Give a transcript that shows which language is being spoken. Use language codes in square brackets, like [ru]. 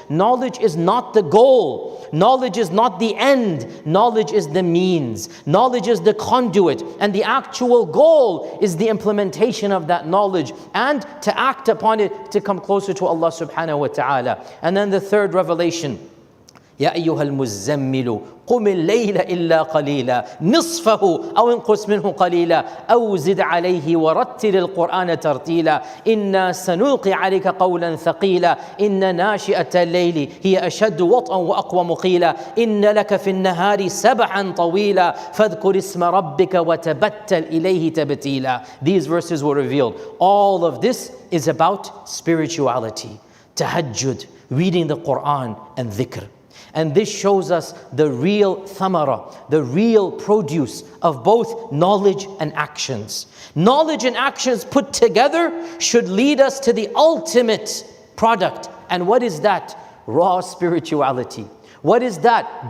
[en] Knowledge is not the goal. Knowledge is not the end. Knowledge is the means. Knowledge is the conduit. And the actual goal is the implementation of that knowledge and to act upon it to come closer to Allah [ar] subhanahu wa ta'ala. [en] And then the third revelation. [ar] يا أيها المزمل قم الليل إلا قليلا نصفه أو انقص منه قليلا أو زد عليه ورتل القرآن ترتيلا إنا سنلقي عليك قولا ثقيلا إن ناشئة الليل هي أشد وطئا وأقوم قيلا إن لك في النهار سبحا طويلا فاذكر اسم ربك وتبتل إليه تبتيلا. [en] These verses were revealed. All of this is about spirituality, tahajjud, reading the Quran and dhikr. And this shows us the real thamara, the real produce of both knowledge and actions. Knowledge and actions put together should lead us to the ultimate product. And what is that? Raw spirituality. What is that?